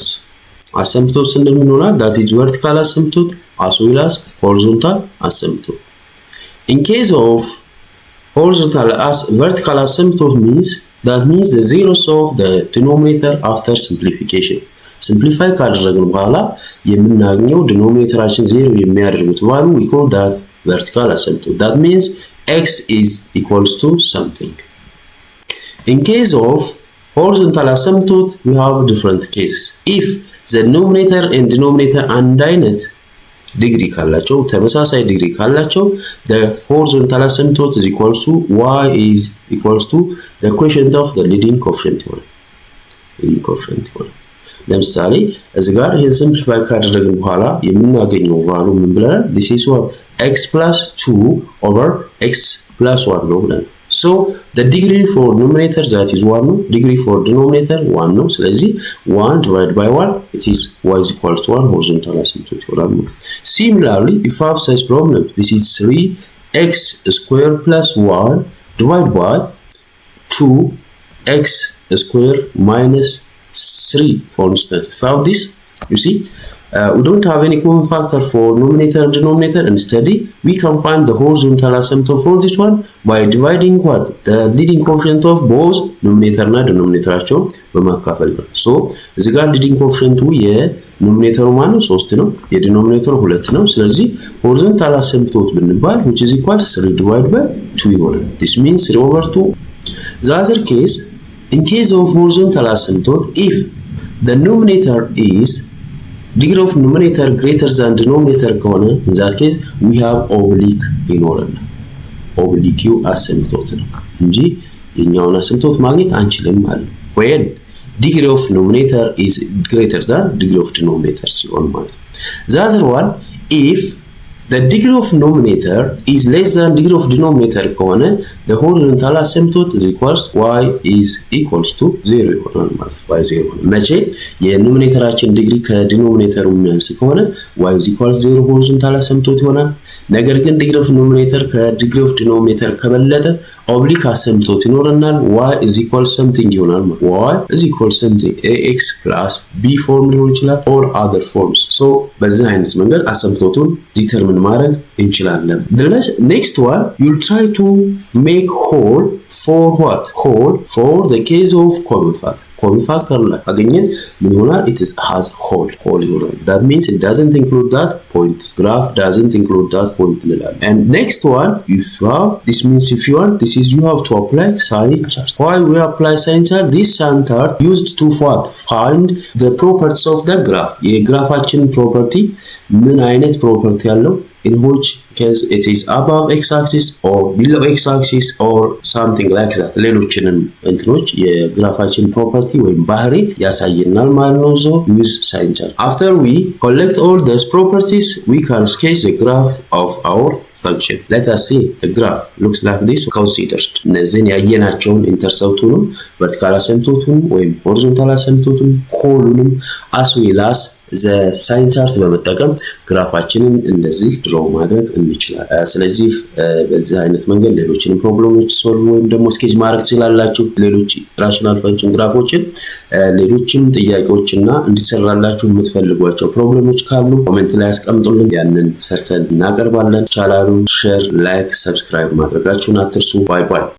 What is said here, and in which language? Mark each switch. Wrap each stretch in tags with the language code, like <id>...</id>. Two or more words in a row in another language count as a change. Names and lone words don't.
<en>Asymptotes in the minora, that is vertical asymptote as well as horizontal asymptote. In case of vertical asymptote means the zeros of the denominator after simplification. Simplify</en> <am>ካደረግን በኋላ የምናገኘው</am> <en>denominatorችን 0 የሚያደርጉት value we call that vertical asymptote. That means x is equals to something. In case of horizontal asymptote we have different cases. If the numerator and denominator</en> <am>አንድ አይነት ዲግሪ ካላቸው ተመሳሳይ ዲግሪ ካላቸው</am> <en>the horizontal asymptote is equals to y is equals to the quotient of the leading coefficient</en> <am>ይሆናል። ለምሳሌ እዚህ ጋር ይሄን ሲምፕሊፋይ ካደረግን በኋላ የምናገኘው ቫልዩ ምን ብለናል?</am> <en>this is what x plus 2 over x plus 1</en> <am>ነው ብለናል።</am> <en>so the degree for numerator that is 1 ነው, degree for denominator 1</en> <am>ነው። ስለዚህ</am> <en>1 divided by 1 it is y is equals to 1 horizontal asymptote ይሆናል። Similarly, if I have such problem, this is 3x square plus 1 divided by 2x square minus 3, for instance. If I have this, you see, we don't have any common factor for numerator and denominator. Instead, we can find the horizontal asymptote for this one by dividing what? The leading coefficient of both numerator and denominator. So, this is leading coefficient numerator 1 3 ነው, denominator 2 ነው. ስለዚህ horizontal asymptote ብንባል which is equal 3 divided by 2 ይሆናል. This means 3 over 2. The other case, in case of horizontal asymptote, if the numerator is degree of numerator greater than denominator ከሆነ in that case we have oblique ይኖራል. oblique asymptote</en> <am>ነው እንጂ የኛውን asymptote ማግኘት አንችልም ማለት ነው.</am> <en>when degree of numerator is greater than degree of denominator</en> <am>ሲሆን ማለት ነው.</am> <en>The other one, if the degree of numerator is less than degree of denominator ከሆነ the horizontal asymptote is equals y is equals to 0</en> <am>ይሆናል ማለት ነው። y 0 ይሆናል። መቼ የኑሜሬተራችን ዲግሪ ከዲኖሚኔተሩ የሚያንስ ከሆነ</am> <en>y is equals 0 horizontal asymptote</en> <am>ይሆናል። ነገር ግን</am> <en>degree of numerator ከdegree of denominator</en> <am>ከበለጠ</am> <en>oblique asymptote</en> <am>ይኖርናል።</am> <en>y is equals something</en> <am>ይሆናል ማለት ነው።</am> <en>y is equals something ax plus b form</en> <am>ሊሆን ይችላል</am> <en>or other forms. so</en> <am>በዚህ አይነት መንገድ asymptoteን determine ማድረግ እንችላለን።</am> <en>The next one, you'll try to make whole for what? Whole for the case of common factor. Common factor</en> <am>ላይ አገኘን ምን ይሆናል?</am> <en>It has whole ይሆናል። That means it doesn't include that point. Graph doesn't include that point እንላለን። And next one, this means if you want, this is you have to apply sign chart. Why we apply sign chart? This sign chart used to what? Find the properties of the graph. የግራፋችን property</en> <am>ምን አይነት</am> <en>property ያለው in which case it is above x-axis or below x-axis or something like that.</en> <am>ሌሎችንም እንትኖች የግራፋችን property ወይም ባህሪ ያሳየናል ማለት ነው።</am> <en>so use sign chart. After we collect all these properties, we can sketch the graph of our function. Let us see the graph looks like this.</en> <am>Consider እነዚህን ያየናቸውን ኢንተርሰፕቱንም</am> <en>vertical asymptoteንም</en> <am>ወይም</am> <en>horizontal asymptoteንም</en> <am>whole-ንም</am> <en>as well as the sign chart</en> <am>በመጠቀም ግራፋችንን እንደዚህ ድሮ ማድረግ እንችላለን። ስለዚህ በዚህ አይነት መንገድ ሌሎችንም ፕሮብሌሞች ሶልቭ ወይም ደግሞ ስኬች ማድረግ ትችላላችሁ። ሌሎች</am> <en>rational function</en> <am>ግራፎችን ሌሎችም ጥያቄዎችና እንዲሰራላችሁ የምትፈልጓቸው ፕሮብሌሞች ካሉ ኮሜንት ላይ አስቀምጡልን። ያንን ሰርተን እናቀርባለን። ቻናሉን</am> <en>share, like, subscribe</en> <am>ማድረጋችሁን አትርሱ።</am> <en>bye bye።</en>